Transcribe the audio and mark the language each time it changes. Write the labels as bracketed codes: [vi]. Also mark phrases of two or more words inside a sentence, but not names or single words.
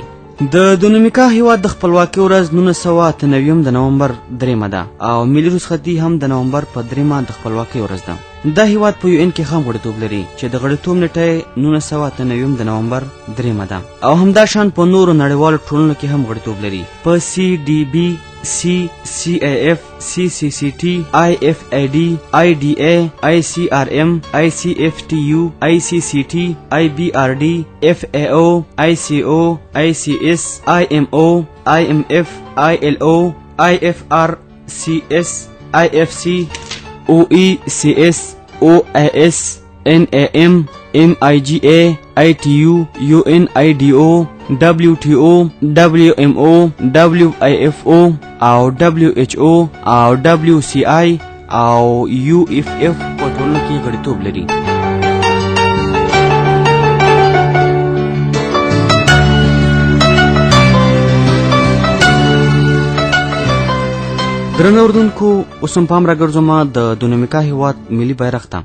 [ps] د دومینیکا هیواد د خپلواکۍ ورځ 1998 د نومبر 3 ده او ملي رخصتي هم د نومبر په 3 د خپلواکۍ ورځ ده. دا هیواد په UN کې هم غړیتوب لري چې د غړیتوب نیټه 1998 د نومبر 3 ده او همدا شان په نورو نړیوالو ټولنو کې هم غړیتوب لري. په CDB، CCAF، CCCT، IFAD، IDA، ICRM، ICFTU، ICCT، IBRD، FAO، ICO، ICS، IMO، IMF، ILO، IFRCS، IFC، OECS، OIS، NAM، MIGA، ITU، UNIDO، WTO، WMO، WIFO او WHO او WCI او UFF په ټولو کې غړیتوب لري. درنو اردوونکو، اوس هم پام راګرځوم د دومینیکا هیواد ملي بیرغ ته.